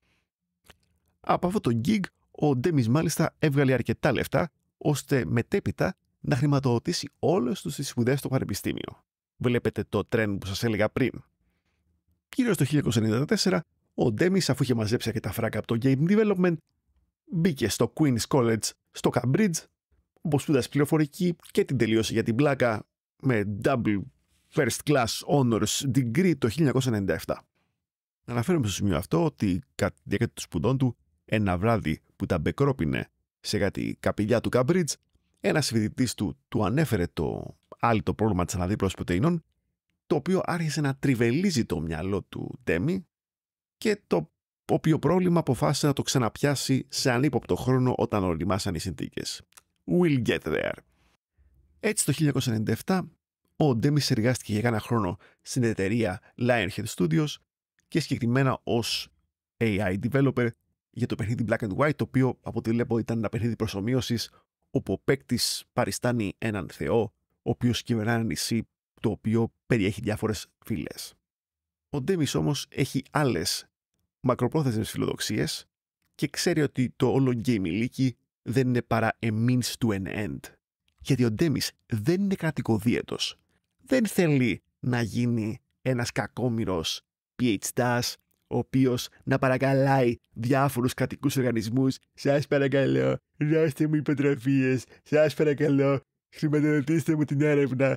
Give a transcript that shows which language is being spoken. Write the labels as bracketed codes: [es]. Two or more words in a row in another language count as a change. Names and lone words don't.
[el] Από αυτό το gig, ο Ντέμις μάλιστα έβγαλε αρκετά λεφτά, ώστε μετέπειτα να χρηματοδοτήσει όλες τους τις σπουδές στο πανεπιστήμιο. Βλέπετε το trend που σας έλεγα πριν. Γύρω στο 1994, ο Ντέμις, αφού είχε μαζέψει αρκετά φράγκα από το [en] Game Development, [el] μπήκε στο Queen's College στο Cambridge, όπου σπούδασε πληροφορική και την τελείωσε για την πλάκα με [en] double first class honors degree [el] το 1997. Αναφέρομαι στο σημείο αυτό ότι κατά τη διάρκεια των σπουδών του, ένα βράδυ που τα μπεκρόπινε σε κάτι καπηλιά του Cambridge, ένας φοιτητής του ανέφερε το άλυτο πρόβλημα της αναδίπλωσης πρωτεϊνών, το οποίο άρχισε να τριβελίζει το μυαλό του Ντέμι και το οποίο πρόβλημα αποφάσισε να το ξαναπιάσει σε ανύποπτο χρόνο όταν οριμάσαν οι συνθήκες. [en] We'll get there. [el] Έτσι το 1997 ο Ντέμις εργάστηκε για ένα χρόνο στην εταιρεία Lionhead Studios και συγκεκριμένα ως [en] AI developer [el] για το παιχνίδι Black and White, το οποίο από ό,τι βλέπω ήταν ένα παιχνίδι προσομοίωσης όπου ο παίκτης παριστάνει έναν θεό ο οποίος κυβερνά ένα νησί το οποίο περιέχει διάφορες φυλές. Ο Ντέμις όμως έχει άλλες μακροπρόθεσμες φιλοδοξίες και ξέρει ότι το όλο game ηλίκη δεν είναι παρά [en] a means to an end. [el] Γιατί ο Ντέμις δεν είναι κρατικοδίαιτος. Δεν θέλει να γίνει ένας κακόμοιρος PhDs, ο οποίος να παρακαλάει διάφορους κρατικούς οργανισμούς. Σας παρακαλώ, δώστε μου υποτροφίες. Σας παρακαλώ, χρηματοδοτήστε μου την έρευνα.